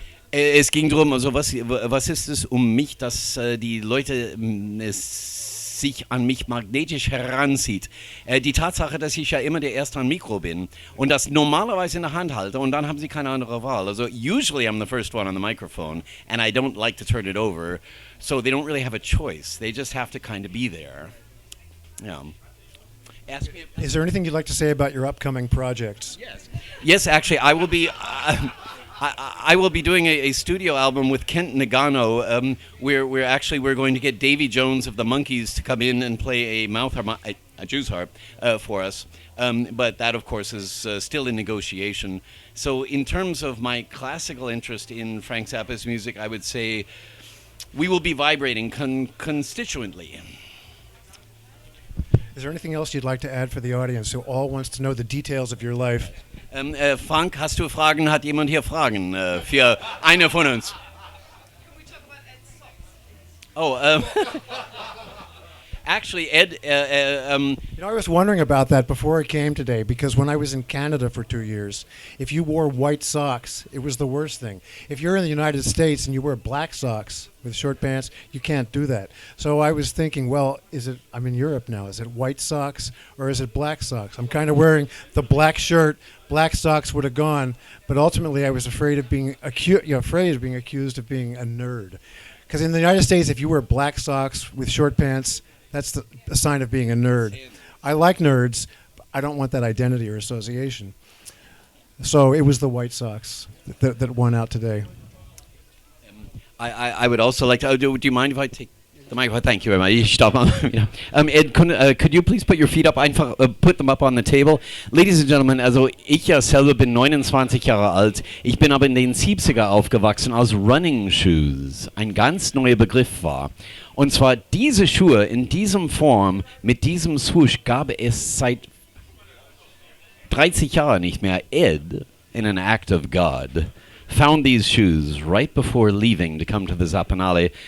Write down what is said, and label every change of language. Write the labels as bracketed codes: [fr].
[de] Es ging darum, also was ist es mich, dass die Leute sich an mich magnetisch heranzieht. Die Tatsache, dass ich ja immer der Erste am Mikro bin und das normalerweise in der Hand halte und dann haben sie keine andere Wahl. [en] Also usually I'm the first one on the microphone and I don't like to turn it over, so they don't really have a choice. They just have to kind of be there. Yeah. Is there anything you'd like to say about your upcoming projects? Yes, actually, I will be... I will be doing a studio album with Kent Nagano. We're going to get Davy Jones of the Monkees to come in and play a Jew's harp for us. But that, of course, is still in negotiation. So in terms of my classical interest in Frank Zappa's music, I would say we will be vibrating constituently. Is there anything else you'd like to add for the audience who all wants to know the details of your life? [de] Frank, hast du Fragen? Hat jemand hier Fragen für eine von uns? [en] Actually, Ed... I was wondering about that before I came today, because when I was in Canada for 2 years, if you wore white socks, it was the worst thing. If you're in the United States and you wear black socks with short pants, you can't do that. So I was thinking, well, I'm in Europe now. Is it white socks or is it black socks? I'm kind of wearing the black shirt. Black socks would have gone, but ultimately I was afraid of being accused of being a nerd. Because in the United States, if you wear black socks with short pants, that's a sign of being a nerd. I like nerds. But I don't want that identity or association. So it was the White Sox that won out today. I would also like to... do you mind if I take the microphone? Thank you very much. [de] Ich stopp mal. [en] Ed, could you please put your feet up? [de] Einfach [en] put them up on the table. Ladies and gentlemen, [de] also ich ja selber bin 29 Jahre alt. Ich bin aber in den 70er aufgewachsen, als Running Shoes ein ganz neuer Begriff war. Und zwar diese Schuhe in diesem Form, mit diesem Swoosh, gab es seit 30 Jahren nicht mehr. [en] Ed, in an act of God, found these shoes right before leaving to come to the Zappanale.